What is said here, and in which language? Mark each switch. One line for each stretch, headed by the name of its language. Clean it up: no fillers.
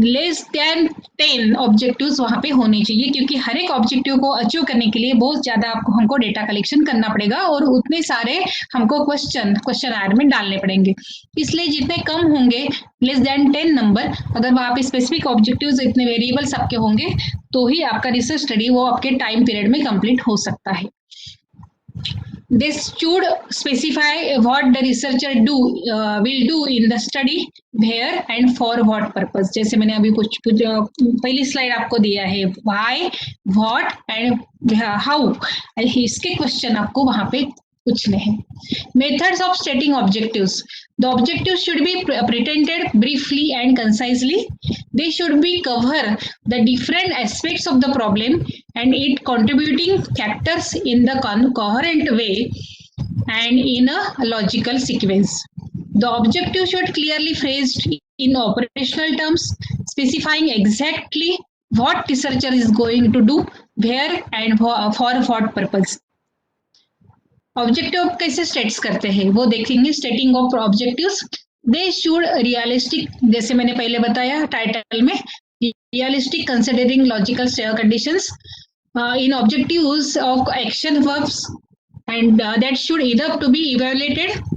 Hindi: Less than 10 objectives वहां पे होने चाहिए, क्योंकि हर एक ऑब्जेक्टिव को अचीव करने के लिए बहुत ज्यादा आपको हमको डेटा कलेक्शन करना पड़ेगा और उतने सारे हमको क्वेश्चन आयर में डालने पड़ेंगे। इसलिए जितने कम होंगे, लेस देन 10 नंबर, अगर वहां पे स्पेसिफिक ऑब्जेक्टिव्स इतने वेरिएबल्स आपके होंगे, तो ही आपका रिसर्च स्टडी वो आपके टाइम पीरियड में कंप्लीट हो सकता है।
English: This should specify what the researcher will do in the study, where and for what purpose।
Hindi: जैसे मैंने अभी कुछ पहली स्लाइड आपको दिया है,
English: why, what and how,
Hindi: इसके क्वेश्चन आपको वहां पे पूछने हैं।
English: Methods of stating objectives: the objectives should be presented briefly and concisely. They should be cover the different aspects of the problem and its contributing factors in the coherent way and in a logical sequence. The objective should clearly phrased in operational terms, specifying exactly what researcher is going to do, where and for what purpose.
Hindi: Objective कैसे states करते हैं वो देखेंगे।
English: stating of objectives, they should realistic,
Hindi: जैसे मैंने पहले बताया title में,
English: realistic considering logical conditions in objectives of action verbs and that should either to be evaluated,